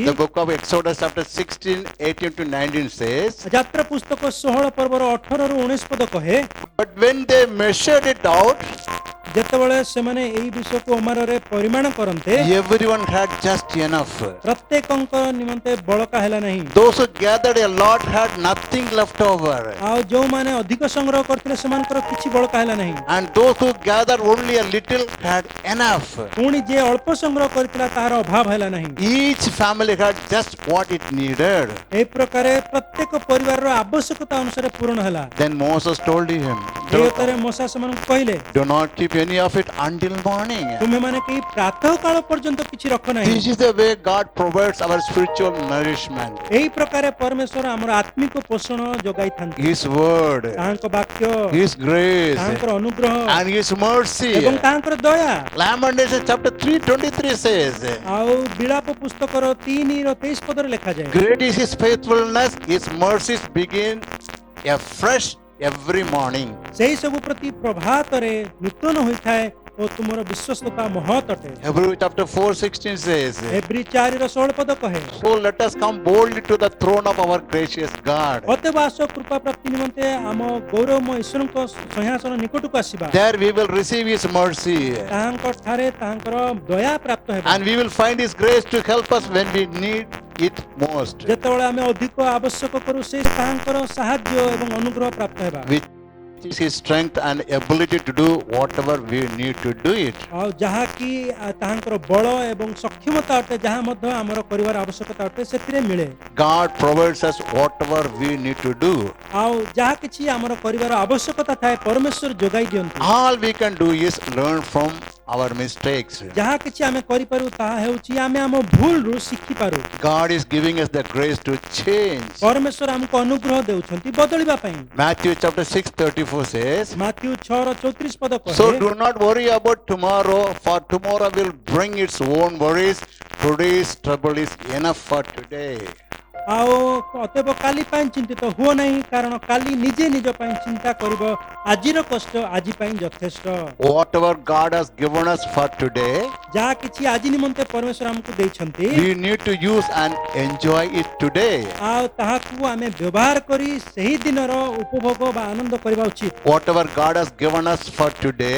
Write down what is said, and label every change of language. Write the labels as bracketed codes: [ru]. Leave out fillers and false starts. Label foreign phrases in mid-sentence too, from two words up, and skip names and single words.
[en] the book of Exodus chapter 16:18-19 says, [or] ଯାତ୍ରା ପୁସ୍ତକ 16 ପର୍ବର 18ରୁ 19 ପଦ କହେ [en] but when they measured it out, [or] ଯେତେବେଳେ ସେମାନେ ଏହି ବିଷୟକୁ ଅମାରରେ ପରିମାଣ କରନ୍ତେ [en] everyone had just enough. [or] ପ୍ରତ୍ୟେକଙ୍କ ନିମନ୍ତେ ବଳକା ହେଲା ନାହିଁ [en] Those who gathered a lot had nothing left over. [or] ଆଉ ଯେଉଁମାନେ ଅଧିକ ସଂଗ୍ରହ କରିଥିଲେ ସେମାନଙ୍କର କିଛି ବଳକା ହେଲା ନାହିଁ [en] And those who gathered only a little had enough. [or] ପୁଣି ଯିଏ ଅଳ୍ପ ସଂଗ୍ରହ କରିଥିଲା ତାହାର ଅଭାବ ହେଲା ନାହିଁ [en] Each family had just what it needed. [or] ଏହି ପ୍ରକାରେ ପ୍ରତ୍ୟେକ ପରିବାରର ଆବଶ୍ୟକତା ଅନୁସାରେ ପୂରଣ ହେଲା [en] Then Moses told him, [or] ଏହି ଉତ୍ତରେ ମୋଶା ସେମାନଙ୍କୁ କହିଲେ [en] do not keep any of it until morning. [or] ତୁମେମାନେ କେହି ପ୍ରାତଃ କାଳ ପର୍ଯ୍ୟନ୍ତ କିଛି ରଖ ନାହିଁ [en] This is the way God provides our spiritual nourishment. [or] ଏହି ପ୍ରକାରେ ପରମେଶ୍ୱର ଆମର ଆତ୍ମିକ ପୋଷଣ ଯୋଗାଇଥାନ୍ତି [en] His word, [or] ତାହାଙ୍କ ବାକ୍ୟ [en] His grace, [or] ତାହାଙ୍କର ଅନୁଗ୍ରହ [en] and His mercy. [or] ଏବଂ ତାହାଙ୍କର ଦୟା [en] Lamentation chapter 3:23 says, [or] ଆଉ ବିଳାପ ପୁସ୍ତକର 3:23 ପଦରେ ଲେଖାଯାଏ [en] great is His faithfulness, His mercies begin afresh every morning. [or] ସେହି ସବୁ ପ୍ରତି ପ୍ରଭାତରେ ନୂତନ ହୋଇଥାଏ ଓ ତୁମର ବିଶ୍ୱସ୍ତତା ମହତ୍ ଅଟେ [en] Hebrews chapter 4:16 says, [or] ଏବ୍ରି 4:16 ପଦ କହେ [en] so let us come boldly to the throne of our gracious God. [or] ଅତଏବ ଆସ କୃପା ପ୍ରାପ୍ତି ନିମନ୍ତେ ଆମ ଗୌରବମୟ ଈଶ୍ୱରଙ୍କ ସିଂହାସନ ନିକଟକୁ ଆସିବା [en] There we will receive His mercy, [or] ତାହାଙ୍କ ଠାରେ ତାହାଙ୍କର ଦୟା ପ୍ରାପ୍ତ ହେବ [en] and we will find His grace to help us when we need it most. [or] ଯେତେବେଳେ ଆମେ ଅଧିକ ଆବଶ୍ୟକ କରୁ ସେ ତାହାଙ୍କର ସାହାଯ୍ୟ ଏବଂ ଅନୁଗ୍ରହ ପ୍ରାପ୍ତ ହେବା [en] Which is His strength and ability to do whatever we need to do it. [or] ଆଉ ଯାହାକି ତାହାଙ୍କର ବଳ ଏବଂ ସକ୍ଷମତା ଅଟେ ଯାହା ମଧ୍ୟ ଆମର କରିବାର ଆବଶ୍ୟକତା ଅଟେ ସେଥିରେ ମିଳେ [en] God provides us whatever we need to do. [or] ଆଉ ଯାହା କିଛି ଆମର କରିବାର ଆବଶ୍ୟକତା ଥାଏ ପରମେଶ୍ୱର ଯୋଗାଇ ଦିଅନ୍ତି [en] All we can do is learn from our mistakes. [or] ଯାହା କିଛି ଆମେ କରିପାରୁ ତାହା ହେଉଛି ଆମେ ଆମ ଭୁଲରୁ ଶିଖିପାରୁ [en] God is giving us the grace to change. [or] ପରମେଶ୍ୱର ଆମକୁ ଅନୁଗ୍ରହ ଦେଉଛନ୍ତି ବଦଳିବା ପାଇଁ [en] Matthew chapter 6:34 says, [or] ମାଥ୍ୟୁ 6:34 ପଦ so କହେ [en] do not worry about tomorrow, for tomorrow will bring its own worries. Today's trouble is enough for today. [or] ଆଉ ଅତଏବ କାଲି ପାଇଁ ଚିନ୍ତିତ ହୁଅ ନାହିଁ କାରଣ କାଲି ନିଜେ ନିଜ ପାଇଁ ଚିନ୍ତା କରିବ ଆଜିର କଷ୍ଟ ଆଜି ପାଇଁ ଯଥେଷ୍ଟ [en] Whatever God has given us for today, [or] ଯାହା କିଛି ଆଜି ନିମନ୍ତେ ପରମେଶ୍ୱର ଆମକୁ ଦେଇଛନ୍ତି [en] we need to use and enjoy it today. [or] ଆଉ ତାହାକୁ ଆମେ ବ୍ୟବହାର କରି ସେହି ଦିନର ଉପଭୋଗ ବା ଆନନ୍ଦ କରିବା ଉଚିତ [en] Whatever God has given us for today,